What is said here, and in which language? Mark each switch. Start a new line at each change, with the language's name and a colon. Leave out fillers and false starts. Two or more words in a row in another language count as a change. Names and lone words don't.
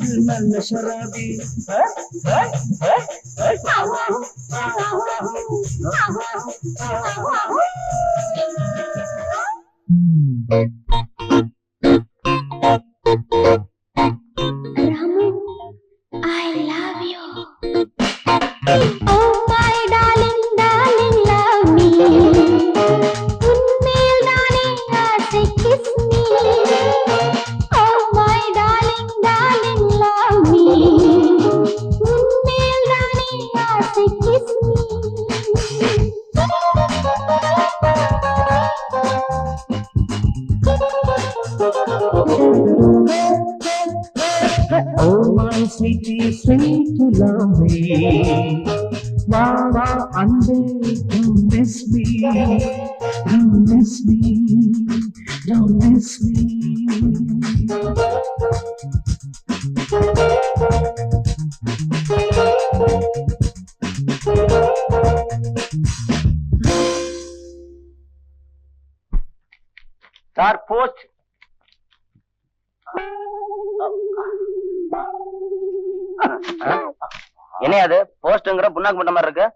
Tamil: நல்ல ஷராபி
English: Ramu, I love you. Oh my darling, darling, love me.
Tamil: உன்மேல் தானே ஆசை
English: kiss me. Oh my darling, darling, love me.
Tamil: உன்மேல் தானே ஆசை
English: kiss me. Oh my sweetie, sweet to love me. Mama, don't miss me. Don't miss me. Don't miss me. Sir post.
Tamil: என்ன அது போஸ்ட்ங்கிற புண்ணாக்கு பண்ண மாதிரி இருக்கு?